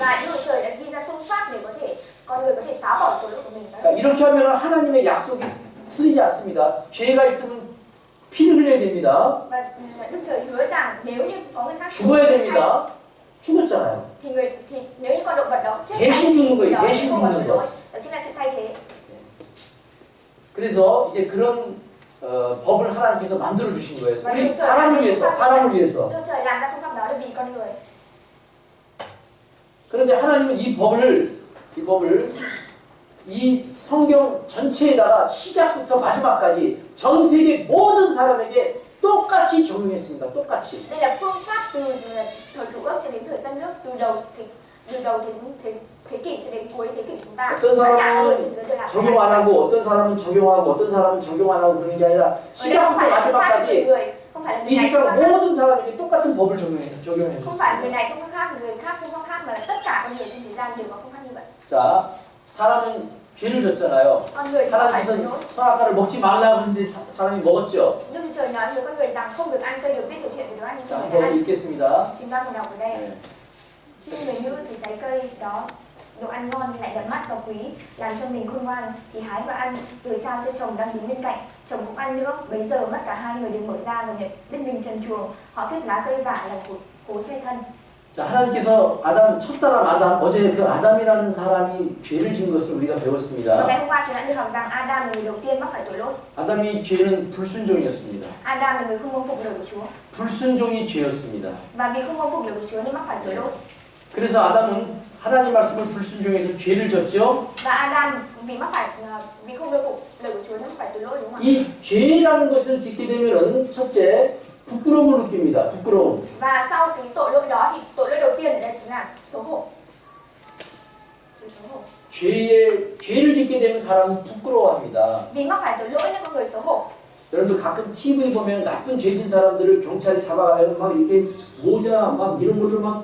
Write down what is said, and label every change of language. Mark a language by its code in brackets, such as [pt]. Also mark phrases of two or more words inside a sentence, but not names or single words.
[vi] Và Đức Chúa Trời đã ghi ra phương pháp để con người có thể xóa bỏ tội lỗi của mình. [ko] 자, 이렇게 하면 하나님의 약속이 틀리지 않습니다. 죄가 있으면 피를 흘려야 됩니다. [vi] Và Đức Trời hứa rằng nếu như có người khác [ko] 죽어야 됩니다. 죽었잖아요. [vi] thì nếu như con động vật đó chết [ko] 대신 죽는 거예요. [vi] đó [ko] 대신 [vi] không còn tội [ko] 죽는 [vi] lỗi. [ko] 거. [vi] Đó chính là sự thay thế. [ko] 그래서 이제 그런 법을 하나님께서 만들어 주신 거예요. 우리 사람을 위해서. [vi] Đức Trời làm ra phương pháp đó để vì con người. [ko] 그런데 하나님은 이 법을 이 성경 전체에다가 시작부터 마지막까지 전 세계 모든 사람에게 똑같이 적용했습니다. 똑같이. [vi] Đây là phương pháp từ thời cựu ước cho đến thời tân ước, từ đầu thế kỷ cho đến cuối thế kỷ chúng ta. [ko] 어떤 사람은 적용 안 하고 어떤 사람은 적용하고 어떤 사람은 적용 안 하고 그런 게 아니라 시작부터 마지막까지 이 세상 모든 사람에게 똑같은 법을 적용해 [vi] không phải người [ko] 줬습니다. [vi] này phương pháp khác, người khác phương pháp khác mà là tất cả con người trên thế gian đều có phương pháp như vậy. [ko] 자, 사람은 죄를 졌잖아요. [vi] Con người không phải tội [ko] 하나님께서 [vi] lỗi. [ko] 선악과를 먹지 말라고 했는데 사람이 먹었죠. [vi] Đức Chúa Trời nói với con người rằng không được ăn cây được biết điều thiện và đồ ăn, nhưng [ko] 자, [vi] con người đã [ko] 한번 [vi] ăn. [ko] 읽겠습니다. [vi] Chúng ta cùng đọc ở đây. [ko] 네. [vi] Khi người như thì trái cây đó đồ ăn ngon lại đẹp mắt và quý, làm cho mình khôn ngoan thì hái và ăn, rồi trao cho chồng đang đứng bên cạnh. Chồng cũng ăn nữa, bấy giờ mắt cả hai người đều mở ra và nhận biết mình trần truồng. Họ kết lá cây vả làm cố che thân. [ko] 자, 하나님께서 첫사람 아담, 어제 그 아담이라는 사람이 죄를 지은 것을 우리가 [vi] Và [ko] 배웠습니다. [vi] ngày hôm qua chúng ta được học rằng Adam là người đầu tiên mắc phải tội lỗi. [ko] 아담이 죄는 불순종이었습니다. [vi] Adam là người không vâng phục lời của Chúa. [ko] 불순종이 죄였습니다. [vi] Và vì không vâng phục lời của Chúa nên mắc phải tội lỗi. [ko] 그래서 아담은 하나님 말씀을 불순종해서 죄를 졌죠. [vi] Và Adam vì không vâng phục lời của Chúa nên mắc phải tội lỗi, đúng không ạ? [ko] 이 죄라는 것을 짓게 되면은 첫째, 부끄러움을 느낍니다. 부끄러움. [vi] Và sau cái tội lỗi đó thì tội lỗi đầu tiên ở đây chính là xấu hổ. Sự xấu hổ. [ko] 죄를 짓게 되면 사람은 부끄러워합니다. [vi] Vì mắc phải tội lỗi nên con người xấu hổ. [ko] 여러분들 가끔 TV 보면 나쁜 죄 진 사람들을 경찰이 잡아가면 막 이렇게 모자 막 이런 걸로 막